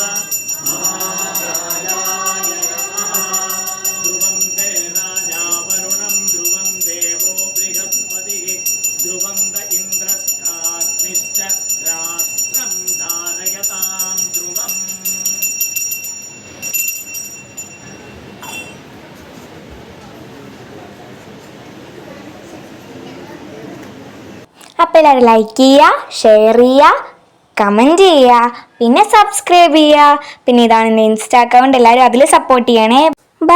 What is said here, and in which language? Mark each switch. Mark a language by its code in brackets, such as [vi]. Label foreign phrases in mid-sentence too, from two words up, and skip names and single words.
[sa] महाराजाय नमः ध्रुवं ते राजा वरुणं ध्रुवं देवो बृहस्पतिः ध्रुवं द इन्द्रश्चाग्निश्च राष्ट्रं धारयतां ध्रुवम् [ml] അപ്പോൾ എല്ലാവരും ലൈക്ക് ചെയ്യുക, ഷെയർ ചെയ്യുക, കമൻറ്റ് ചെയ്യുക, പിന്നെ സബ്സ്ക്രൈബ് ചെയ്യുക. പിന്നെ ഇതാണ് എൻ്റെ [en] Insta account, [ml] എല്ലാവരും അതിൽ സപ്പോർട്ട് ചെയ്യണേ.